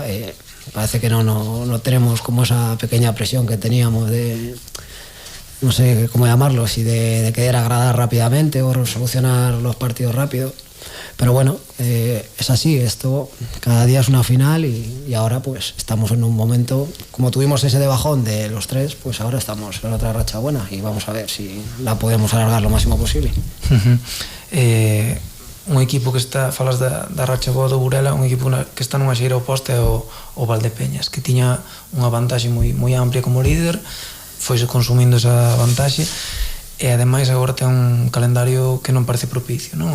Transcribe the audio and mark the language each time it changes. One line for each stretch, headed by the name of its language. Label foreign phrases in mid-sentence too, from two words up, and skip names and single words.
Spanish: Parece que no tenemos como esa pequeña presión que teníamos de, no sé cómo llamarlo, si de querer agradar rápidamente o solucionar los partidos rápido. Pero bueno, es así, esto cada día es una final, y ahora pues estamos en un momento, como tuvimos ese de bajón de los 3, pues ahora estamos en otra racha buena, y vamos a ver si la podemos alargar lo máximo posible.
Galician: Un equipo que está, falas da racha boa do Burela, un equipo que está nunha xeira oposta é o Valdepeñas, que tiña unha vantaxe moi amplia como líder, foise consumindo esa vantaxe, e ademais agora ten un calendario que non parece propicio, non?